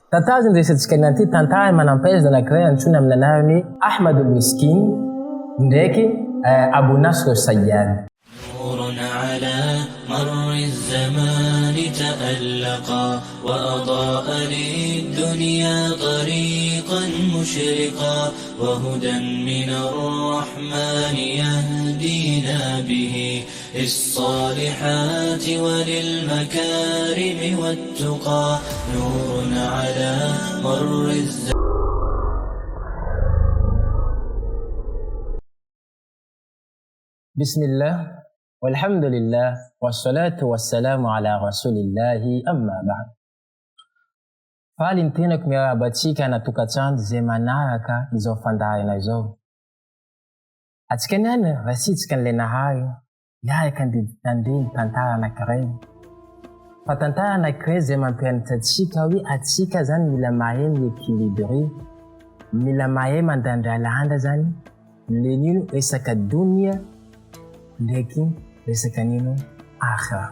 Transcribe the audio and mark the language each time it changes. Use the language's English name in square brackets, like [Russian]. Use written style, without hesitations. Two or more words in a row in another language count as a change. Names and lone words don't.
[Malagasy] Tatazin resantsika nanty tantara manam-pahaizana anankiray antsoina amin'ny anarany Ahmed Miskine ndraiky Abu Nasr Sayyad. [Arabic] نور على مر الزمان تألقا وأضاء للدنيا طريقا مشرقا وهدى من الرحمن يهدينا به للصالحات وللمكارم والتقى نور على مر الزمان. بسم الله والحمد لله والصلاة والسلام على رسول الله أما بعد. [Malagasy] Fahalintenako miarabantsika anatokatrano zay manaraka izao fandaharana izao. Atsika niany rasitsika an'ilay nahary hiaraka handendiny tantara anankiray. Fa tantara anankiray zay mampianatra atsika hoe atsika zany mila mahay miéquilibré, mila mahay mandandralanda zany le nino resaka dunia ndraiky resaka nino akhira.